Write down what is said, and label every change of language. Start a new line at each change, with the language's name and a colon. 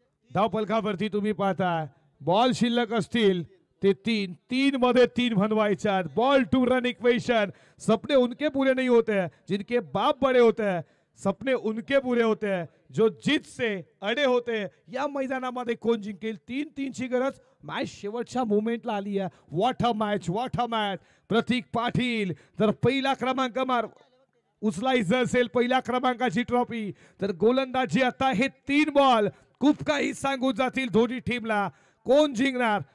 Marathi: धाव फलकावरती तुम्ही पाहता बॉल शिल्लक असतील ते 3 मध्ये 3 बनवायच्या.
English: Ball to run equation.
Hindi: सपने उनके पूरे नहीं होते हैं जिनके बाप बड़े होते हैं. सपने उनके पूरे होते हैं जो जीत से अडे होते हैं.
Marathi: या मैदानामध्ये कोण जिंकेल? 3-3 ची गरज. मॅच शेवटच्या मोमेंटला आली आहे.
English: What a match. What a match.
Marathi: प्रतीक पाटील जर पहिला क्रमांक उचलायचं असेल पहिल्या क्रमांकाची ट्रॉफी तर गोलंदाजी आता हे 3 बॉल खूप काही सांगून जातील दोन्ही टीमला. कोण जिंकणार?